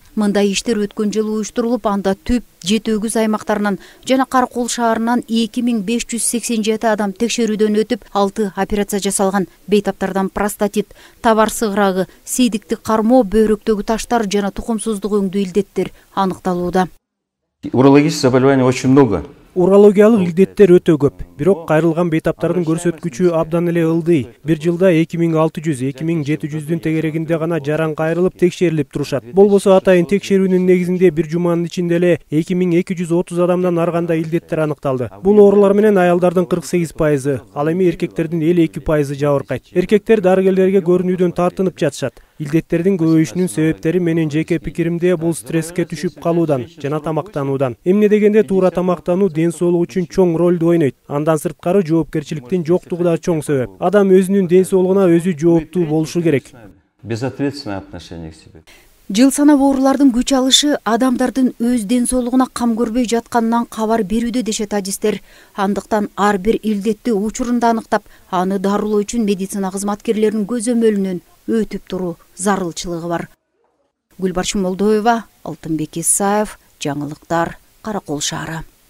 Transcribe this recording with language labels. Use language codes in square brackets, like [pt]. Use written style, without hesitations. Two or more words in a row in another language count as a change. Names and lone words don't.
[ky] Мындай иштер өткөн жылы уюштурулуп, анда Түп, Жети Өгүз аймактарынан жана Каракол шаарынан 2587 адам текшерүүдөн өтүп, 6 операция жасалган. Бейтаптардан простатит, табар сыгырагы, сейдиктик кармоо, бөйрөктөгү таштар жана тукумсуздук өңдүү илдеттер аныкталууда. [ru] Урологических заболеваний очень много. [ky] Урологиялык илдеттер өтө көп. Бирок кайрылган бейтаптардын көрсөткүчү абдан эле ылдый. Бир жылда 2600-2700дүн тегерегинде гана жаран кайрылып текшерилип турушат. Болбосо атайын текшерүүнүн негизинде бир жуманын ичинде эле 2230 адамдан ар кандай илдеттер аныкталды. Бул оорулар менен аялдардын 48%, ал эми эркектердин 52% жабыркайт. Эркектер дарыгерлерге көрүнүүдөн тартынып жатышат. Илдеттердин көбөйүшүнүн себептери менин жеке пикиримде бул стресске түшүп калуудан жана тамактануудан. Эмне дегенде туура тамактануу ден соолук үчүн чоң ролду ойнойт. Андан сырткары жоопкерчиликтин жоктугу да чоң себеп. Адам өзүнүн ден соолугуна өзү жооптуу болушу керек. [ru] Безответственное отношение к себе. [ky] Жыл санап оорулардын күч алышы адамдардын өз ден соолугуна кам көрбөй жатканынан кабар берүүдө дешет адистер. Андыктан ар бир илдетти учурунда аныктап, аны дарылоо үчүн медицина кызматкерлеринин көзөмөлүнөн өтүп туруу зарылчылыгы бар. Гүлбарчын Молдоева, Алтынбек Исаев, жаңылыктар, Каракол шаары.